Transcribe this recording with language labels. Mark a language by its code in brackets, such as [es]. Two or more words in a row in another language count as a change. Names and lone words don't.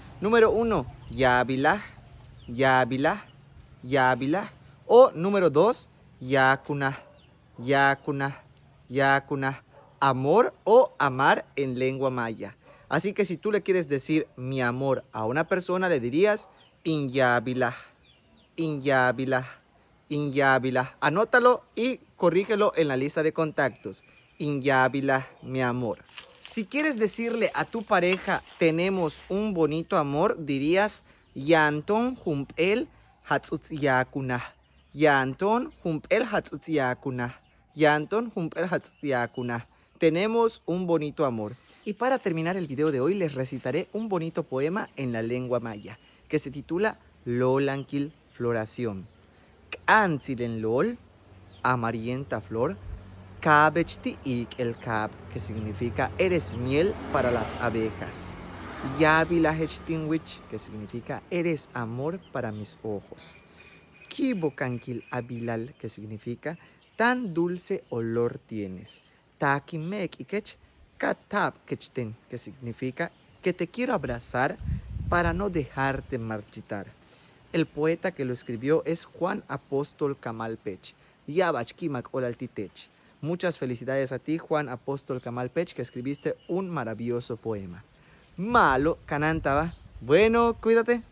[es] Número 1, [yua] yabilah, yabilah, yabilah. [es] O número 2, [yua] yakunah, yakunah, yakunah. [es] Amor o amar en lengua maya. Así que si tú le quieres decir mi amor a una persona, le dirías [yua] inyabilah, inyabilah, inyabilah. [es] Anótalo y corrígelo en la lista de contactos. Inyabilah, mi amor. Si quieres decirle a tu pareja tenemos un bonito amor, dirías [yua] yanton humpel hatzutziyakunah. Yanton humpel hatzutziyakunah. Yanton humpel hatzutziyakunah. [es] Tenemos un bonito amor. Y para terminar el video de hoy les recitaré un bonito poema en la lengua maya que se titula Lolanquil Floración. [yua] K'antzilen lol, [es] amarillenta flor, [yua] kabechti ik el kab, [es] que significa eres miel para las abejas. Yabilahechtinwich, que significa eres amor para mis ojos. [yua] Kibokankil abilal, [es] que significa tan dulce olor tienes. [yua] Takimek ikech katab kechten, [es] que significa que te quiero abrazar para no dejarte marchitar. El poeta que lo escribió es Juan Apóstol Camalpech. [yua] Yabachkimak olaltitech. [es] Muchas felicidades a ti, Juan Apóstol Camalpech, que escribiste un maravilloso poema. [yua] Malo, canantaba. [es] Bueno, cuídate.